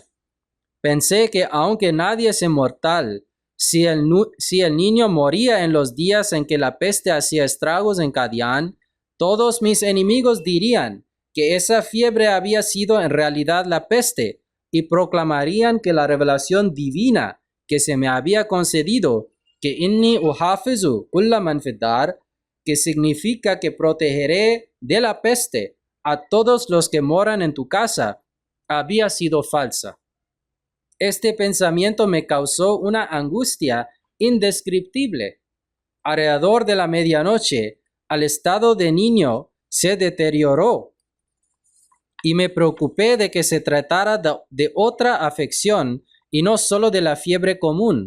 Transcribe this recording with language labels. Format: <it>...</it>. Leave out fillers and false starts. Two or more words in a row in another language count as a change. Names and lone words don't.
<es>Pensé que aunque nadie es inmortal, si el niño moría en los días en que la peste hacía estragos en Qadian, todos mis enemigos dirían que esa fiebre había sido en realidad la peste y proclamarían que la revelación divina que se me había concedido, que</es> <ar>إني أحافظ كل من في الدار,</ar> <es>que significa que protegeré de la peste a todos los que moran en tu casa, había sido falsa. Este pensamiento me causó una angustia indescriptible. Alrededor de la medianoche, el estado de niño se deterioró y me preocupé de que se tratara de otra afección y no solo de la fiebre común.</es>